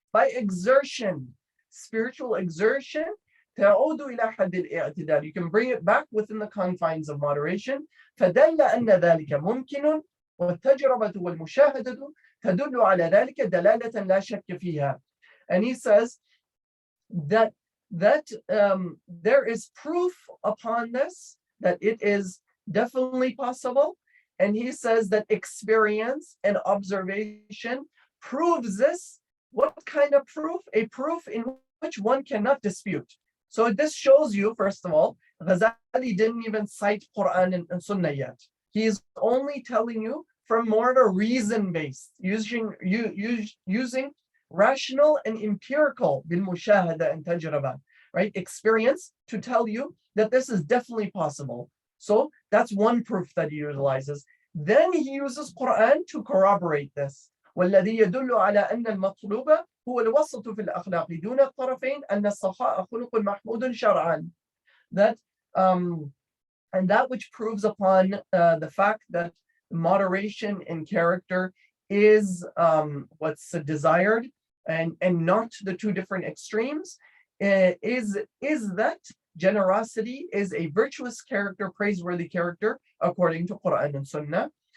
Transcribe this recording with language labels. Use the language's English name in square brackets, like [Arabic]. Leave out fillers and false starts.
[English] By exertion, spiritual exertion. [Arabic] تعود إلى حد الاعتدال. [English] You can bring it back within the confines of moderation. [Arabic] فدل أن ذلك ممكن والتجربة والمشاهدة تدل على ذلك دلالة لا شك فيها. [English] And he says that there is proof upon this, that it is definitely possible. And he says that experience and observation proves this. What kind of proof? A proof in which one cannot dispute. So this shows you, first of all, Ghazali didn't even cite Quran and Sunnah yet. He is only telling you from more of a reason-based, using rational and empirical bil mushahada and tajraba, right? Experience to tell you that this is definitely possible. So that's one proof that he utilizes. Then he uses Quran to corroborate this. [Arabic] والذي يدل على أن المطلوب هو الوسط في الأخلاق دون الطرفين أن السخاء خلق محمود شرعا. [English] That and that which proves upon the fact that moderation in character is what's desired and not the two different extremes, is that generosity is a virtuous character, praiseworthy character according to Quran and Sunnah.